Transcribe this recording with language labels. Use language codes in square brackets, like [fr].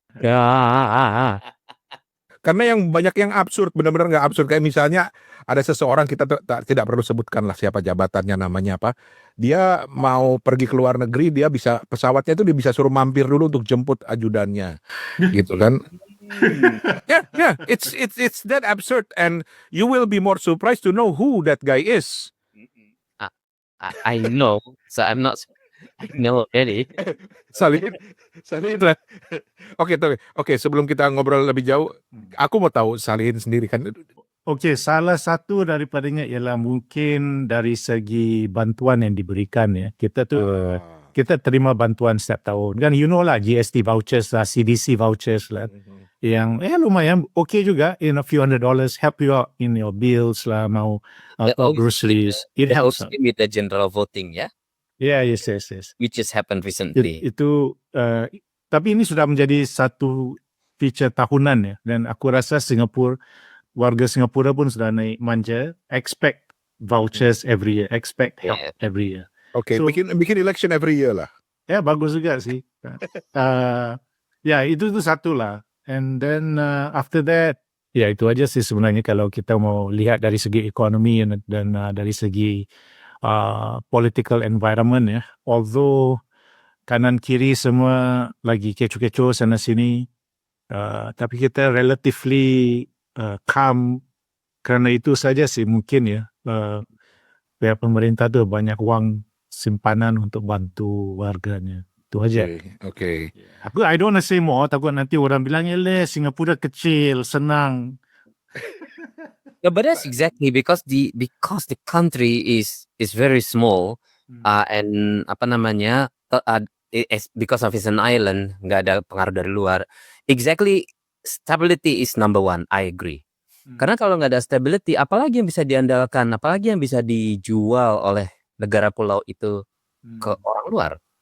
[id] Ya. Karena yang banyak yang absurd, benar-benar nggak absurd. Kayak misalnya ada seseorang, kita tidak perlu sebutkan lah siapa jabatannya, namanya apa. Dia mau pergi ke luar negeri, dia bisa pesawatnya itu dia bisa suruh mampir dulu untuk jemput ajudannya, gitu kan? [en] Yeah, it's that absurd, and you will be more surprised to know who that guy is. I know, so I'm not. I know already. [id] Salihin lah. Oke, sebelum kita ngobrol lebih jauh, aku mau tahu Salihin sendiri kan. [ms] Okey, salah satu daripadanya ialah mungkin dari segi bantuan yang diberikan ya. Kita terima bantuan setiap tahun. Kan you know lah, GST vouchers lah, CDC vouchers lah. Yang lumayan okey juga, [en] in a few $100 help you out in your bills lah, mau groceries. It helps. With the general voting, ya. Yeah, yes. Which just happened recently. [ms] Itu tapi ini sudah menjadi satu feature tahunan ya, dan aku rasa warga Singapura pun sudah naik manja, [en] expect vouchers every year, [ms] expect help every year. [id] Oke, [en] So- [id] bikin election every year lah. Ya, bagus juga sih. Ya, itu satu lah. [en] And then after that, [id] ya itu aja sih sebenarnya kalau kita mau lihat dari segi ekonomi dan dari segi political environment ya. [ms] Although kanan kiri semua lagi kecoh-kecoh sana sini, tapi kita relatively calm kerana itu saja sih mungkin ya. Pihak pemerintah tu banyak wang simpanan untuk bantu warganya. Itu aja. Oke. [en] I don't want to say more, [ms] takut nanti orang bilang, Singapura kecil, senang. [en] Yeah, but that's exactly because the country is very small, and apa namanya, because of it's an island, [id] nggak ada pengaruh dari luar. [en] Exactly, stability is number one. I agree. [id] Karena kalau nggak ada stability, apalagi yang bisa diandalkan, apalagi yang bisa dijual oleh negara pulau itu ke orang luar.